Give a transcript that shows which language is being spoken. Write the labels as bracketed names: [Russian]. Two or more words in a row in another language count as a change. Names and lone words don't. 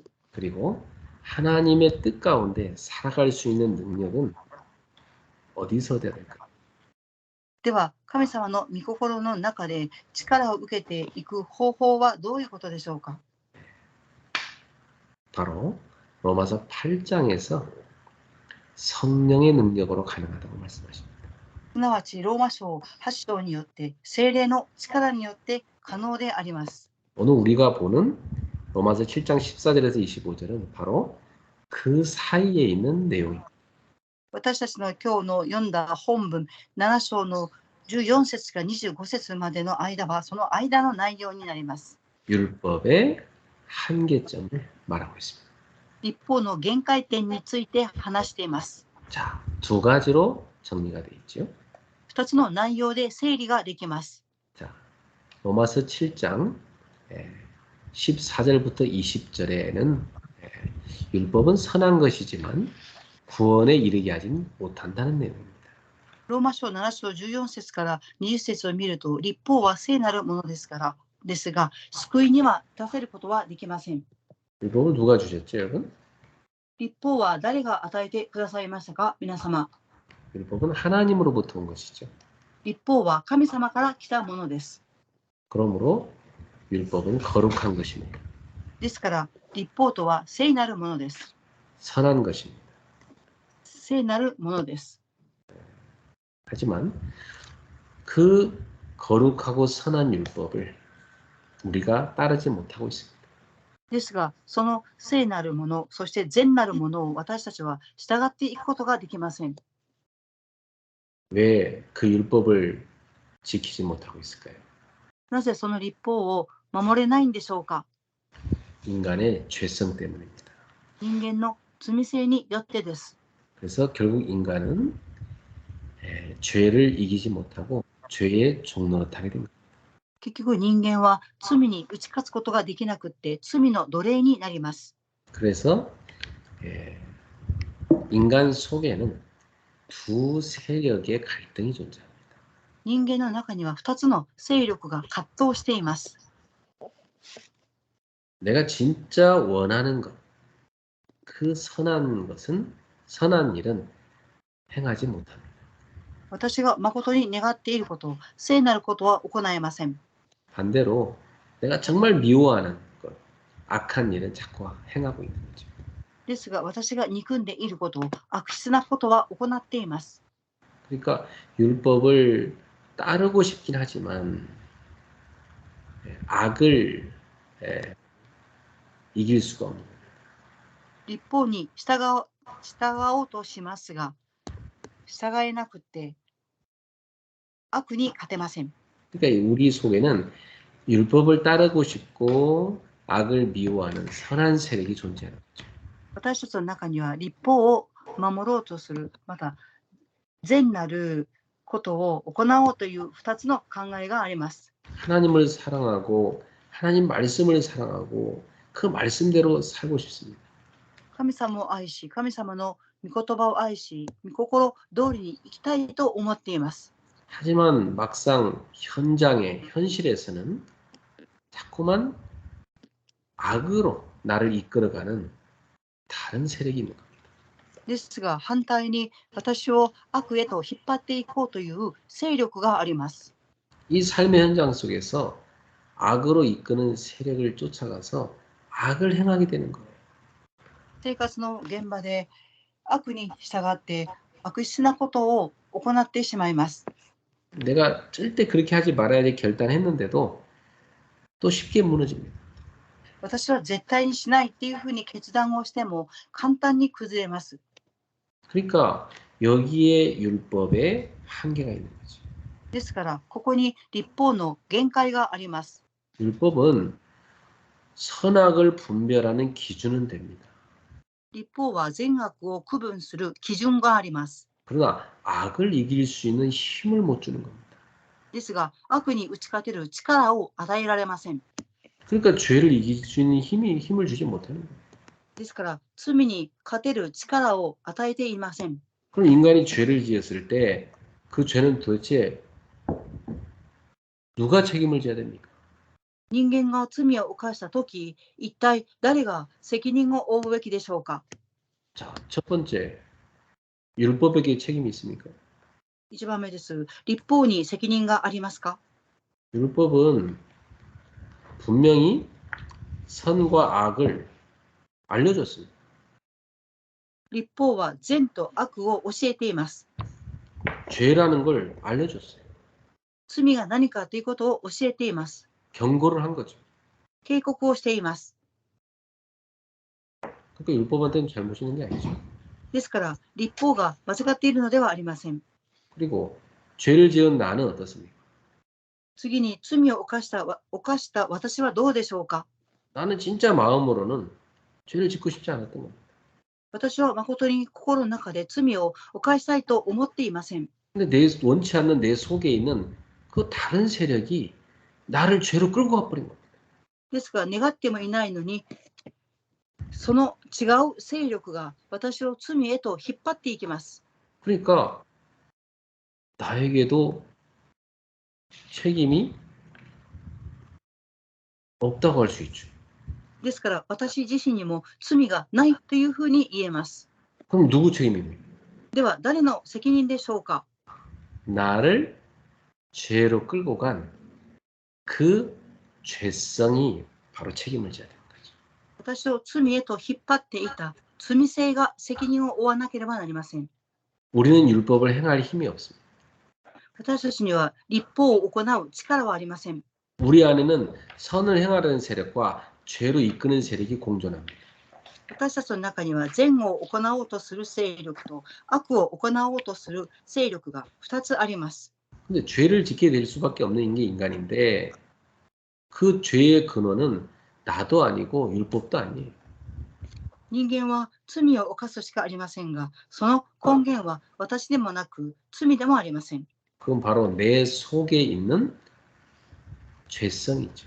[Korean] 그리고 하나님의 뜻 가운데 살아갈 수 있는 능력은 어디서 돼야 될까? [Japanese] では神様の御心の中で力を受けていく方法はどういうことでしょうか。 [Korean] 바로 로마서 8장에서 성령의 능력으로 가능하다고 말씀하십니다. [Japanese] すなわちローマ書8章によって聖霊の力によって可能であります。 [Korean] 오늘 우리가 보는 로마서 7장 14절에서 25절은 바로 그 사이에 있는 내용입니다. [Japanese] 私たちの今日の読んだ本文7章の14節から25節までの間はその間の内容になります。 [Korean] 율법의 한계점을 말하고 있습니다. [Japanese] 立法の限界点について話しています。 [Korean] 자, 두 가지로 정리가 되어 있죠. [Japanese] 2 つの内容で整理ができます。 [Korean] 자, 로마서 7장 14절부터 20절에는 율법은 선한 것이지만 구원에 이르게 하진 못한다는 내용입니다. [Japanese] ローマ書7章14節から20節を見ると、立法は聖なるものですが、救いには出せることはできません。 [Korean] 율법을 누가 주셨죠, 여러분? [Japanese] 立法は誰が与えてくださいましたか、皆様。 [Korean] 율법은 하나님으로부터 온 것이죠. [Japanese] 立法は神様から来たものです。 [Korean] 그러므로 율법은 거룩한 것입니다. [Japanese] ですから、立法とは聖なるものです。 [Korean] 선한 것입니다. [Japanese] 聖なるものです。 [Korean] 하지만 그 거룩하고 선한 율법을 우리가 따르지 못하고 있습니다. [Japanese] ですが、その聖なるもの、そして善なるものを私たちは従っていくことができません。 [Korean] 왜 그 율법을 지키지 못하고 있을까요? [Japanese] なぜその立法を守れないんでしょうか。 [Korean] 인간의 죄성 때문입니다. [Japanese] 人間の罪性によってです。 [Korean] 그래서 결국 인간은 죄를 이기지 못하고 죄의 종노릇하게 됩니다. [Japanese] 結局人間は罪に打ち勝つことができなくって罪の奴隷になります。 [Korean] 그래서 인간 속에는 두 세력의 갈등이 존재합니다. [Japanese] 人間の中には2つの勢力が葛藤しています。 [Korean] 내가 진짜 원하는 것, 그 선한 일은 행하지 못합니다. [Japanese] 私が誠に願っていること、聖なることは行えません。 [Korean] 반대로 내가 정말 미워하는 것, 악한 일은 자꾸 행하고 있는 거죠. [Japanese] ですが私が憎んでいること、悪質なことは行っています。 [Korean] 그러니까 율법을 따르고 싶긴 하지만 악을 이길 수가 없는 거예요. [Japanese] 立法に従おうとしますが、従えなくて悪に勝てません。 [Korean] 그러니까 우리 속에는 율법을 따르고 싶고 악을 미워하는 선한 세력이 존재하는 거죠. [Japanese] 私たちの中には立法を守ろうとする、また善なることを行おうという2つの考えがあります。 [Korean] 하나님을 사랑하고 하나님 말씀을 사랑하고 그 말씀대로 살고 싶습니다. [Japanese] 神様を愛し、神様の御言葉を愛し、御心通りに生きたいと思っています。 [Korean] 하지만 막상 현장에 현실에서는 자꾸만 악으로 나를 이끌어가는 다른 세력이 있는 겁니다. [Japanese] ですが反対に私を悪へと引っ張っていこうという勢力があります。 [Korean] 이 삶의 현장 속에서 악으로 이끄는 세력을 쫓아가서 악을 행하게 되는 거예요. [Japanese] 生活の現場で悪に従って悪質なことを行ってしまいます。 [Korean] 내가 절대 그렇게 하지 말아야지 결단했는데도 또 쉽게 무너집니다. [Japanese] 私は絶対にしないっていうふうに決断をしても簡単に崩れます。 [Korean] 그러니까 여기에 율법에 한계가 있는 거죠. [Japanese] ですからここに律法の限界があります。 [Korean] 율법은 선악을 분별하는 기준은 됩니다. [Japanese] 律法は善悪を区分する基準があります。 [Korean] 그러나 악을 이길 수 있는 힘을 못 주는 겁니다. [Japanese] ですが悪に打ち勝てる力を与えられません。 [Korean] 그러니까 죄를 이길 수 있는 힘을 주지 못하는 거예요. [Japanese] ですから罪に勝てる力を与えていません。 [Korean] 그럼 인간이 죄를 지었을 때 그 죄는 도대체 누가 책임을 져야 됩니까? [Japanese] 人間が罪を犯したとき、一体誰が責任を負うべきでしょうか。 [Korean] 자, 첫 번째, 율법에게 책임이 있습니까? [Japanese] 1 番目です。律法に責任がありますか。 [Korean] 율법은 분명히 선과 악을 알려줬습니다. [Japanese] 律法は善と悪を教えています。 [Korean] 죄라는 걸 알려줬어요. [Japanese] 罪が何かということを教えています。 [Korean] 경고를 한 거죠. [Japanese] 警告をしています。 [Korean] 그러니까 율법한테는 잘못이 있는 게 아니죠. [Japanese] ですから、律法が間違っているのではありません。 [Korean] 그리고 죄를 지은 나는 어떻습니까? [Japanese] 次に罪を犯した私はどうでしょうか。 [Korean] 나는 진짜 마음으로는 죄를 짓고 싶지 않았던 겁니다. [Japanese] 私は誠に心の中で罪を犯したいと思っていません。 [Korean] 근데 원치 않는 내 속에 있는 그 다른 세력이 나를 죄로 끌고 가버린 겁니다. [Japanese] ですが、願ってもいないのに、その違う勢力が私を罪へと引っ張っていきます。 [Korean] 그러니까 나에게도 책임이 없다고 할 수 있죠. [Japanese] ですから、私自身にも罪がないというふうに言えます。 [Korean] 그럼 누구 책임입니까? [Japanese] では、誰の責任でしょうか。 [Korean] 나를 죄로 끌고 간 그 죄성이 바로 책임을 져야 되는 거죠. [Japanese] 私を罪へと引っ張っていた罪性が責任を負わなければなりません。 [Korean] 우리는 율법을 행할 힘이 없습니다. [Japanese] 私たちには律法を行う力はありません。 [Korean] 우리 안에는 선을 행하려는 세력과 죄로 이끄는 세력이 공존합니다. [Japanese] 私たちの中には善を行おうとする勢力と悪を行おうとする勢力が2つあります。 [Korean] 근데 죄를 짓게 될 수밖에 없는 게 인간인데 그 죄의 근원은 나도 아니고 율법도 아니에요. [Japanese] 人間は罪を犯すしかありませんが、その根源は私でもなく罪でもありません。 [Korean] 그건 바로 내 속에 있는 죄성이죠.